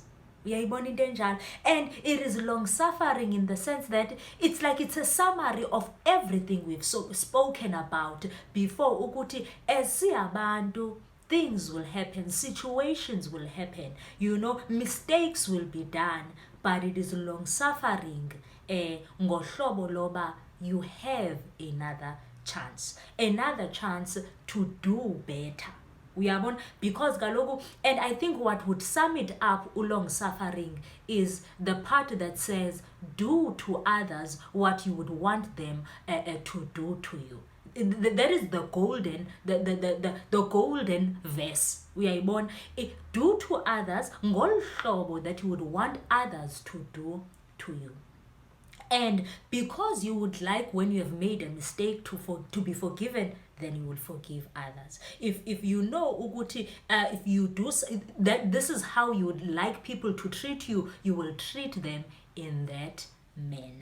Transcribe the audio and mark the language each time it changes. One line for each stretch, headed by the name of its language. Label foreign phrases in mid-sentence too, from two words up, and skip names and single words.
English: And it is long suffering in the sense that it's like it's a summary of everything we've spoken about before. Ukuthi as siyabantu, things will happen, situations will happen, mistakes will be done, but it is long suffering.
Xhosa: Ngohlobo loba
English: you have another chance to do better. Because kaloku, and I think what would sum it up, long suffering, is the part that says do to others what you would want them to do to you. That is the golden verse. Do to others
Xhosa: ngolu hlobo
English: that you would want others to do to you. And because you would like, when you have made a mistake, to be forgiven, then you will forgive others. If you know ukuthi, if you do that, this is how you would like people to treat you, you will treat them in that manner.